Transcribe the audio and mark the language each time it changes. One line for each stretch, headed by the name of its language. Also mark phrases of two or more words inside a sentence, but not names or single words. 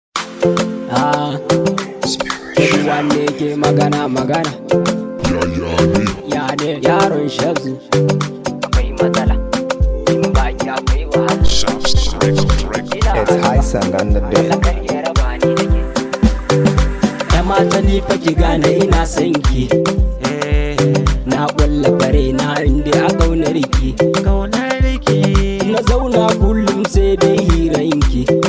Hausa: Ah, everyone ne ke magana, magana. Ya, ya ne. Ya ne, yaron Shabsu. Akwai matsala. In ba ki akwai wahala. Shabsu record, record.
English: Ina It's Hyson on the beat.
Hausa: Allah kar ya raba ni da ke. Ya mata ni fa ki gane ina son ki. Na ƙulla kare na inda a ƙaunar ki. Na zauna kullum sai dai hiran ki.